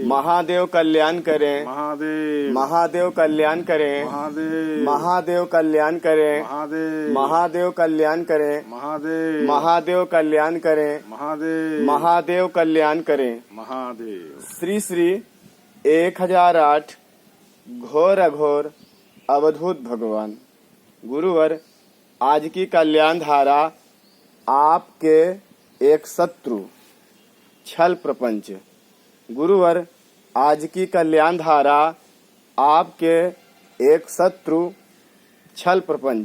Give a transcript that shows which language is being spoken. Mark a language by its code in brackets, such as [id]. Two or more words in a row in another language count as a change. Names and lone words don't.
[hi] महादेव कल्याण करे, महादेव, महादेव कल्याण करे, महादेव, महादेव कल्याण करे, महादेव, महादेव कल्याण करे, महादेव, महादेव कल्याण करे, महादेव, महादेव कल्याण करे। महादेव। श्री श्री 1008 घोर अघोर अवधूत भगवान। गुरुवर, आज की कल्याण धारा आपके एक शत्रु छल प्रपंच। गुरुवर, आज की कल्याण धारा आपके एक शत्रु छल प्रपंच।